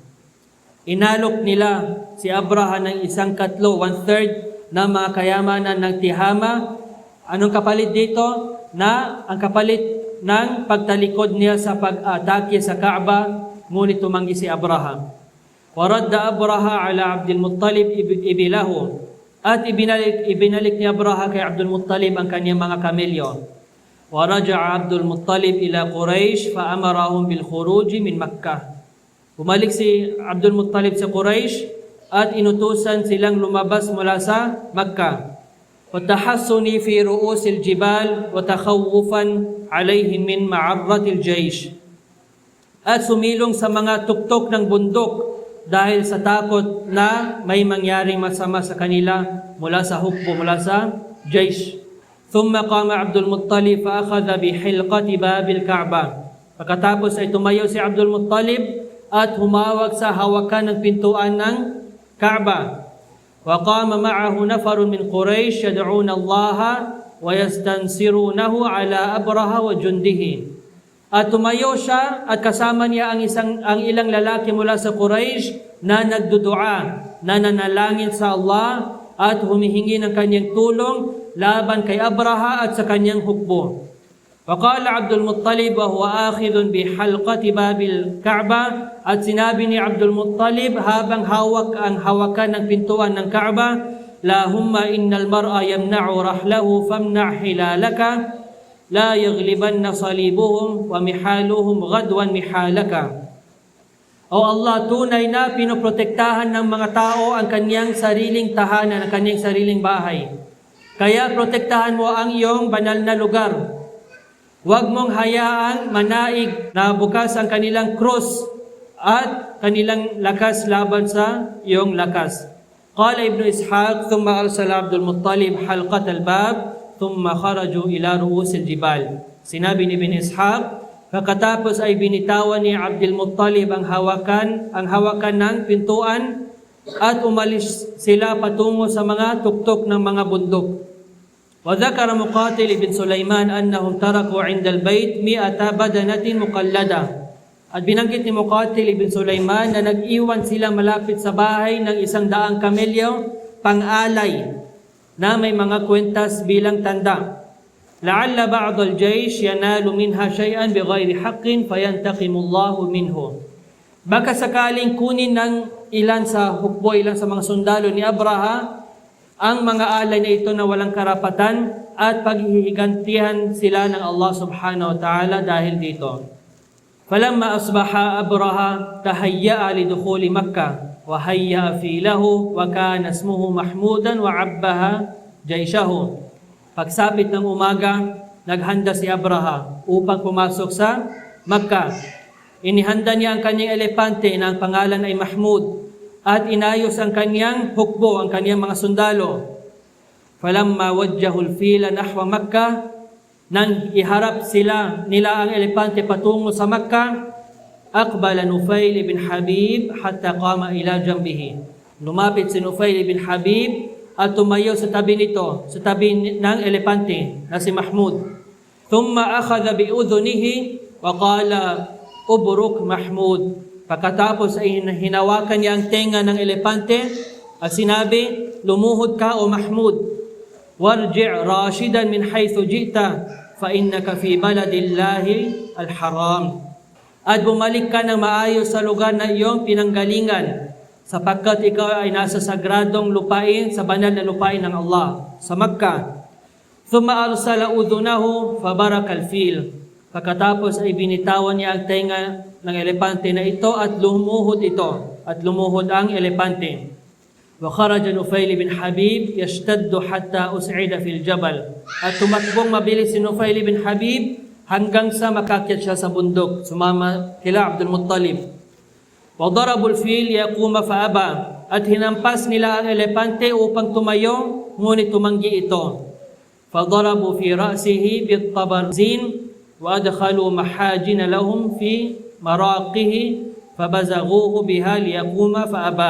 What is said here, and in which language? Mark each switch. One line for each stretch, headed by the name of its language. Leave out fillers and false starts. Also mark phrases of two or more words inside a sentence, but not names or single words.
Filipino: Inalok nila si Abraha ng 1/3, 1/3 na mga kayamanan ng Tihama. Anong kapalit dito? Na ang kapalit ng pagtalikod niya sa pag-atake sa Kaaba, ngunit tumanggi si Abraha.
Arabic: وردّ أبرهة على عبد المطلب إبله.
Filipino: At ibinalik ni Abraha kay Abdul Muttalib ang kanyang mga kamelyo.
Arabic: ورجع عبد المطلب إلى قريش فأمرهم بالخروج من مكة.
Filipino: Bumalik si Abdul Muttalib sa Quraysh at inutusan silang lumabas mula sa Makkah.
Arabic: وَتَحَسُّنِي فِي رُؤُوسِ الْجِبَالِ وَتَخَوُّفًا عَلَيْهِمْ مِنْ مَعَرَّةِ الْجَيْشِ.
Filipino: At sumilong sa mga tuktok ng bundok dahil sa takot na may mangyaring masama sa kanila mula sa hukbo, mula sa jaysh.
Arabic: ثُمَّ قَامَ عَبْدُ الْمُطَّلِبِ فَأَخَذَ بِحِلْقَةِ بَابِ الْكَعْبَةِ.
Filipino: Pagkatapos ay tumayo si Abdul Muttalib at humawak sa hawakan ng pintuan ng Kaaba.
Arabic: وقام معه نفر من قريش يدعون الله ويستنصرونه على أبرهة وجنده.
Filipino: At tumayo siya at kasama niya ang ilang lalaki mula sa Quraysh na nagdudua, na nanalangin sa Allah at humihingi ng kanyang tulong laban kay Abraha at sa kanyang hukbo.
Arabic: وقال عبد المطلب وهو آخذ بحلقة باب الكعبة.
Filipino: At sinabi ni Abdul Muttalib habang ang hawakan ng pintuan ng Kaaba,
Arabic: لاهمّ إن المرء يمنع رحله فامنع حلالك لا يغلبن صليبهم ومحالهم غدوا محالك.
Filipino: O Allah, tunay na pinoprotektahan ng mga tao ang kanyang sariling tahanan, ang kanyang sariling bahay. Kaya protektahan mo ang iyong banal na lugar. Huwag mong hayaang manaig na bukas ang kanilang krus at kanilang lakas laban sa iyong lakas.
Arabic: قال ابن إسحاق ثم أرسل عبد المطلب حلقة الباب ثم خرجوا إلى رؤوس الجبال.
Filipino: Sinabi ni Ibn Ishaq, pagkatapos ay binitawan ni Abdul Muttalib ang hawakan ng pintuan at umalis sila patungo sa mga tuktok ng mga bundok.
Arabic: وذكر مقاتل بن سليمان أنهم تركوا عند البيت 100 بدنة مقلدة.
Filipino: At binanggit ni Muqatil ibn Sulaiman na nag-iwan sila malapit sa bahay ng 100 kamelyo pang-alay na may mga kwentas bilang tanda.
Arabic: لعل بعض الجيش ينال منها شيئا بغير حق فينتقم الله منه.
Filipino: Baka sakaling kunin ng ilan sa hukbo, ilan sa mga sundalo ni Abraha ang mga alay na ito na walang karapatan at paghihigantihan sila ng Allah
Arabic: سبحانه وتعالى
Filipino: dahil dito.
Arabic: فلما أصبح أبرهة تهيأ لدخول مكة وهيأ فيله وكان اسمه محمودا وعبّى جيشه.
Filipino: Pagsapit ng umaga, naghanda si Abraha upang pumasok sa Makkah. Inihanda niya ang kanyang elepante na ang pangalan ay Mahmud at inayos ang kanyang hukbo, ang kanyang mga sundalo.
Arabic: فلما وجهوا الفيل نحو مكة,
Filipino: nang iharap nila ang elepante patungo sa Makkah,
Arabic: أقبل نفيل بن حبيب حتى قام إلى جنبه.
Filipino: Lumapit si Nufail ibn Habib at tumayo sa tabi nito, sa tabi ng elepante na si Mahmud.
Arabic: ثم أخذ بأذنه وقال ابرك محمود.
Filipino: Pagkatapos ay hinawakan niya ang tenga ng elepante at sinabi, lumuhod ka o Mahmud.
Arabic: وارجع راشدا من حيث جئت فإنك في بلد الله الحرام.
Filipino: At bumalik ka ng maayos sa lugar na iyong pinanggalingan, sapagkat ikaw ay nasa sagradong lupain, sa banal na lupain ng Allah, sa Makkah.
Arabic: ثم أرسل أذنه فبرك الفيل.
Filipino: Pagkatapos ay binitawan niya ang tenga ng elepante na ito at lumuhod ang elepante.
Arabic: وخرج نفيل بن حبيب يشتد حتى أصعد في الجبل.
Filipino: At tumakbong mabilis si Nufail bin Habib hanggang sa makakyat siya sa bundok, sumama kila Abdul Muttalib.
Arabic: وضربوا الفيل ليقوم فأبى.
Filipino: At hinampas nila ang elepante upang tumayo, ngunit tumanggi ito.
Arabic: فضربوا في رأسه بالطبرزين وأدخلوا محاجن لهم في مراقه فبزغوه بها ليقوم فأبى.